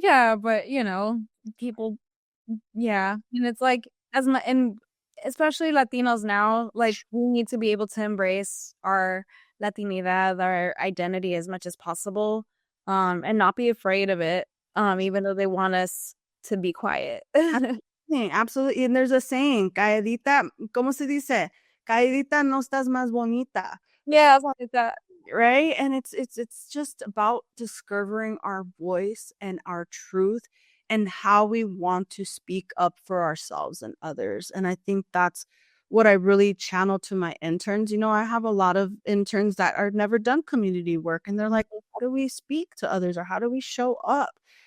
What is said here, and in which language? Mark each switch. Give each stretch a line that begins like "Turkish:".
English: Yeah, but people yeah, and it's like as much and especially Latinos now, like we need to be able to embrace our Latinidad, our identity as much as possible, and not be afraid of it, even though they want us to be quiet. Sí, absolutely. And there's a saying,
Spanish: calladita, ¿cómo se dice? Calladita no estás más bonita.
English: Yeah, something like that. right? And it's just about discovering our voice and our truth and how we want to speak up for ourselves and others. And I think that's what I really channel to my interns. I have a lot of interns that are never done community work, and they're like, how do we speak to others, or how do we show up?